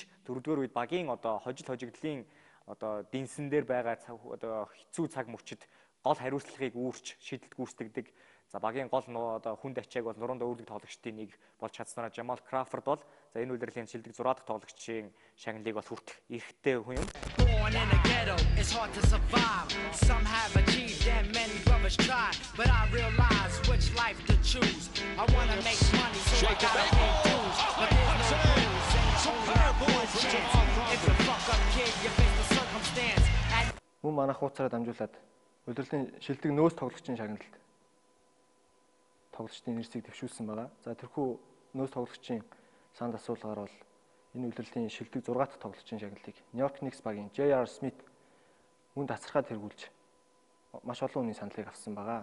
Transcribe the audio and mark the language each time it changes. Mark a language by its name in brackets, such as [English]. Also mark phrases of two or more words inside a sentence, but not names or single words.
[Mongolian] 4 дугаар үед багийн одоо хожигдлын одоо дэнсэн дээр байгаа одоо хэцүү цаг мөчид гол хариуцлагыг үүрч шийдэлт гүйцэтгэдэг. За багийн гол одоо хүнд ачааг бол нуруунд өөрлөг тоглогчдын нэг болж чадсанаа Jamal Crawford бол за энэ улирлын шилдэг 6 дахь тоглогчийн шагналыг бол хүртэх эрхтэй хүн юм. [English] Born in the ghetto, it's hard to survive. Some have achieved and many brothers try, but I realize which life to choose. I want to make money, so I gotta pay dues. But there's no rules, ain't only one chance. If you fuck up, kid, you face the circumstance. [Mongolian] мөн манай хууцаараа дамжуулаад удирдлагын шилдэг нөөц тоглогчийн шагналд тоглогчдын нэрсийг дэвшүүлсэн байгаа. За тэрхүү нөөц тоглогчийн санд асуулгаар бол энэ удирдлагын шилдэг 6 дахь тоглогчийн шагналыг Нью-Йорк Никс багийн J.R. Smith мөн тасархаад тэргүүлж маш олон хүний саналыг авсан байгаа.